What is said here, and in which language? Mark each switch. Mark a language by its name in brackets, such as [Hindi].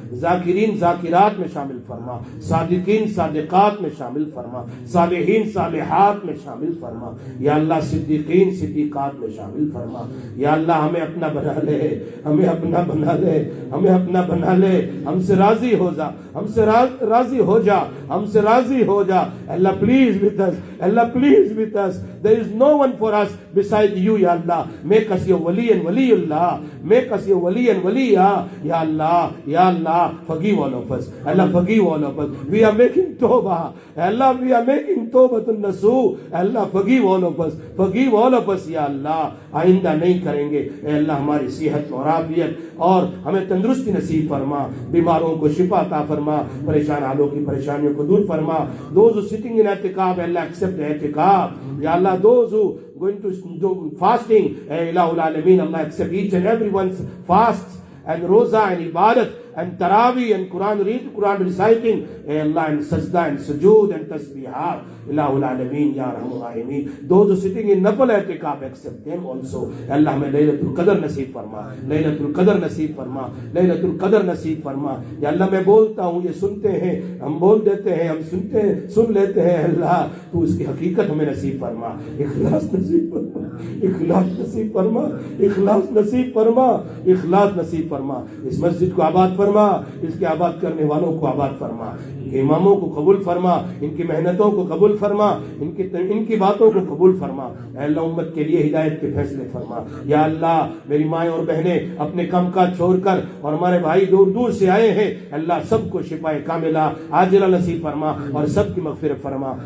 [Urdu] ذاکرین ذاکرات میں شامل فرما, صادقین صادقات میں شامل فرما, صالحین صالحات میں شامل فرما. یا اللہ, صدیقین صدیقات میں شامل فرما. یا اللہ, ہمیں اپنا بنا لے, ہمیں اپنا بنا لے, ہمیں اپنا بنا لے. ہم سے راضی ہو جا, ہم سے راضی ہو جا, ہم سے راضی ہو جا. [English] اللہ, please with us, Allah, please with us. There is no one for us beside you, Ya Allah. Make us your wali and waliullah. Make us your wali and waliya. Ya Allah, Ya Allah, forgive all of us. Allah, forgive all of us. We are making tawbah. Allah, we are making tawbatun nasu. Allah, forgive all of us. Forgive all of us, Ya Allah. [Urdu] آئندہ نہیں کریں گے. اے اللہ, ہماری صحت اور عافیت اور ہمیں تندرستی نصیب فرما. بیماروں کو شفا عطا فرما, پریشان حالوں کی پریشانیوں کو دور فرما. [English] Those who sitting in اعتکاف, Allah, accept the اعتکاف. Ya Allah, those who going to do fasting, [Arabic] اے الہ العالمین, [English] Allah, accept each and everyone's fasts and roza and ibadat and tarawih and Quran reciting, اے اللہ, and sajda and sujood and tasbihat. [Arabic] الہ العالمین, یا رحم الرحیمین. [English] Those who sitting in nafal اعتکاف, accept them also. [Urdu] اللہ, ہمیں لیلۃ القدر نصیب فرما, لیلۃ القدر نصیب فرما, لیلۃ القدر نصیب فرما. یا اللہ, میں بولتا ہوں, یہ سنتے ہیں, ہم بول دیتے ہیں, ہم سنتے ہیں, سن لیتے ہیں. اللہ, تو اس کی حقیقت ہمیں نصیب فرما. اخلاص نصیب فرما, اخلاص نصیب فرما, اخلاص نصیب فرما, اخلاص نصیب فرما. اس مسجد کو آباد فرما, اس کے آباد کرنے والوں کو آباد فرما, ان کے اماموں کو قبول فرما, ان کی محنتوں کو قبول فرما, ان کی باتوں کو قبول فرما. اے اللہ, امت کے لیے ہدایت کے فیصلے فرما. یا اللہ, میری مائیں اور بہنیں اپنے کام کاج چھوڑ کر اور ہمارے بھائی دور دور سے آئے ہیں, اللہ, سب کو شفائے کاملہ عاجلہ نصیب فرما اور سب کی مغفرت فرما.